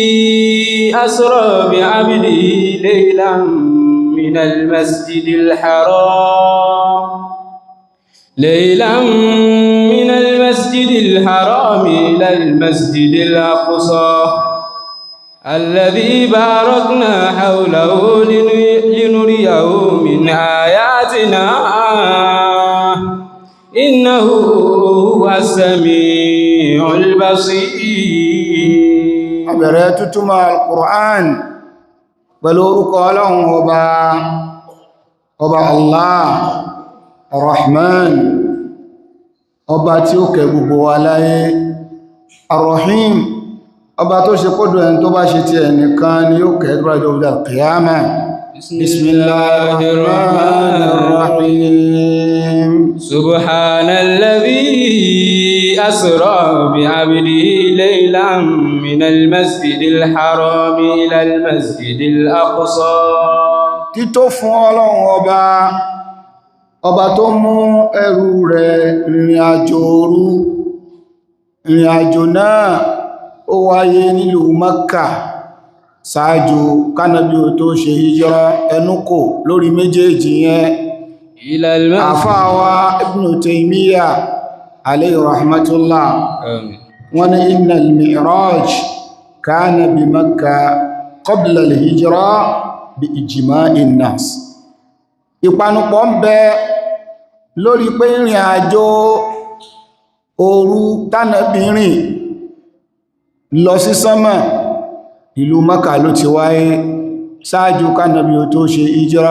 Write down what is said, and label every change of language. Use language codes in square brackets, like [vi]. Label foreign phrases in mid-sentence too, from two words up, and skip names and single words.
[ar] أسرى بعبده ليلا من المسجد الحرام إلى المسجد الأقصى الذي باركنا حوله لنريه من آياتنا إنه هو السميع البصير. [yo] Abẹ̀rẹ̀ tútúmọ̀ al-Qur'an pẹ̀lú orúkọ Ọlọ́run ọba Allah Ar-Rahman ọba tí ó kẹ́ gbogbo wa láyé Ar-Rahim ọba tó ṣe kódò ẹni tó bá ṣe ti ẹnìkan ni yóò kẹ́ gbájọ́ ọdá al-Qiyama. [ar] Bismillahirrahmanirrahim. سبحان الذي أسرى بعبده ليلا من المسجد الحرام إلى المسجد الأقصى. [yo] Tító fún Ọlọ́run ọba tó mú ẹrú rẹ̀ rìnrìn àjò òru. Ìrìn àjò náà ó wáyé nílùú Makka ṣáájú kánàbí ò tó ṣe hijira ẹnu kò lórí méjèèjì yẹn. Àfáàwá Ibn Taymiyyah [ar] عليه رحمة الله [yo] wọ́n ní [ar] إن المعراج كان بمكة قبل الهجرة بإجماع الناس. [yo] Ìpanupọ̀ ń bẹ lórí pé ìrìn àjò òru tánàbí rìn lọ sí sánmà ìlú Mákà ló ti wáyé ṣáájú kánàbí ó tó ṣe hijira.